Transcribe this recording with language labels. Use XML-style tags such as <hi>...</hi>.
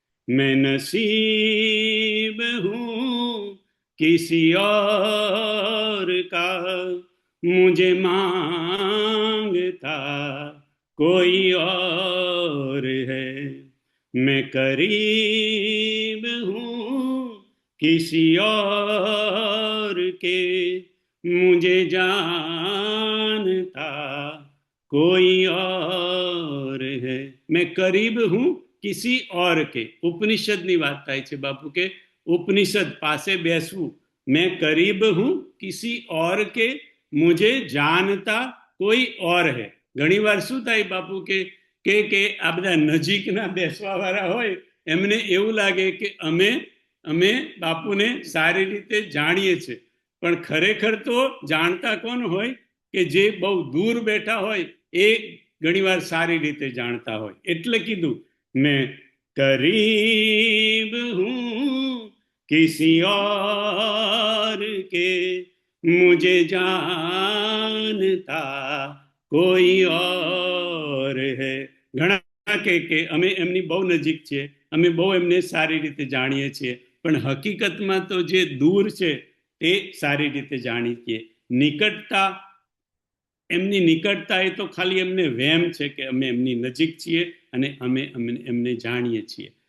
<hi>मैं नसीब हूँ किसी और का, मुझे मांगता कोई और है. मैं करीब हूँ किसी और के, मुझे जानता कोई और है. मैं करीब हूँ किसी और के.</hi> <gu>ઉપનિષદની વાત થાય છે બાપુ કે ઉપનિષદ પાસે બેસવું.</gu> <hi>मैं करीब हूँ किसी और के, मुझे जानता कोई और है.</hi> <gu>ઘણીવાર શું થાય બાપુ કે આ બધા નજીકના બેસવા વાળા હોય, એમને એવું લાગે કે અમે બાપુને સારી રીતે જાણીએ છીએ, પણ ખરેખર તો જાણતા કોણ હોય કે જે બહુ દૂર બેઠા હોય એ ઘણીવાર સારી રીતે જાણતા હોય. એટલે કીધું</gu> <hi>મેં करीब हूँ किसी और के, मुझे जानता કોઈ ઓર હૈ.</hi> <gu>ઘણા કે અમે એમની બહુ નજીક છીએ, અમે બહુ એમને સારી રીતે જાણીએ છીએ, પણ હકીકતમાં તો જે દૂર છે એ સારી રીતે જાણીએ છીએ. નિકટતા એમની નિકટતા એ તો ખાલી એમને વહેમ છે કે અમે એમની નજીક છીએ અને અમે એમને જાણીએ છીએ.</gu>